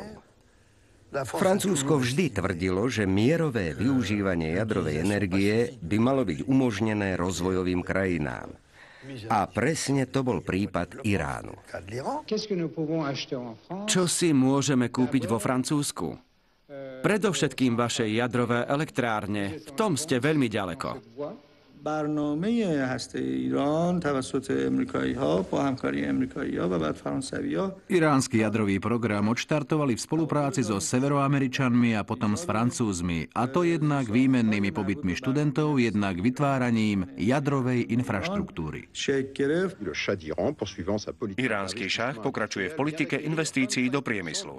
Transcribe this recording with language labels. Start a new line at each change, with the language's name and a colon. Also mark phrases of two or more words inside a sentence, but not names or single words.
Slovak: Francúzsko vždy tvrdilo, že mierové využívanie jadrovej energie by malo byť umožnené rozvojovým krajinám. A presne to bol prípad Iránu. Čo si môžeme kúpiť vo Francúzsku? Predovšetkým vaše jadrové elektrárne. V tom ste veľmi ďaleko.
Persian: برنامه هسته ایران توسط امریکایی‌ها با همکاری امریکایی‌ها و بعد فرانسوی‌ها.
Slovak: Iránsky jadrový program odštartovali v spolupráci so Severoameričanmi a potom s Francúzmi, a to jednak výmennými pobytmi študentov, jednak vytváraním jadrovej infraštruktúry. Iránsky šáh pokračuje v politike investícií do priemyslu.